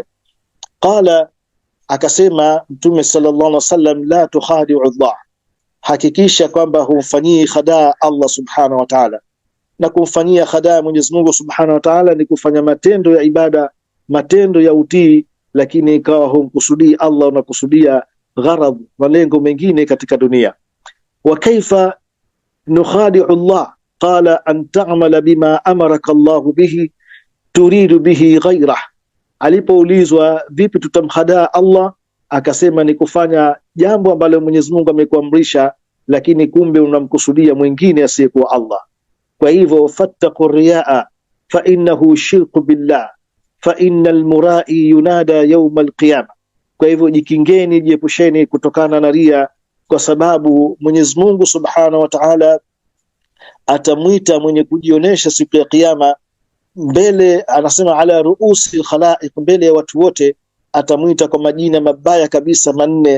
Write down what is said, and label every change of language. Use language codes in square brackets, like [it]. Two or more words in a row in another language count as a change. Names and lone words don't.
[sw] Qala, akasema Mtume [ar] صلى الله عليه وسلم, لا تخادع الله, [sw] hakikisha kwamba humfanyii khadaa Allah [ar] سبحانه وتعالى. [sw] Na kumfanyia khadaa Mwenyezi Mungu [ar] سبحانه وتعالى [sw] ni kufanya matendo ya ibada, matendo ya utii, lakini ikawa humkusudii Allah, unakusudia gharad, malengo mengine katika dunia. [ar] وكيف نخادع الله، قال أن تعمل بما أمرك الله به تريد به غيره. [sw] Alipoulizwa vipi tutamkhadaa Allah, akasema ni kufanya jambo ambalo Mwenyezi Mungu amekuamrisha, lakini kumbe unamkusudia mwingine asiyekuwa Allah. Kwa hivyo [ar] فاتقوا الرياء فإنه شرك بالله فإن المرائي ينادى يوم القيامة. [sw] Kwa hivyo jikingeni, jiepusheni kutokana na ria, kwa sababu Mwenyezi Mungu [ar] سبحانه وتعالى [sw] atamwita mwenye kujionesha siku ya kiyama mbele, anasema [ar] على رؤوس الخلائق, [sw] mbele ya watu wote, atamwita kwa majina mabaya kabisa manne.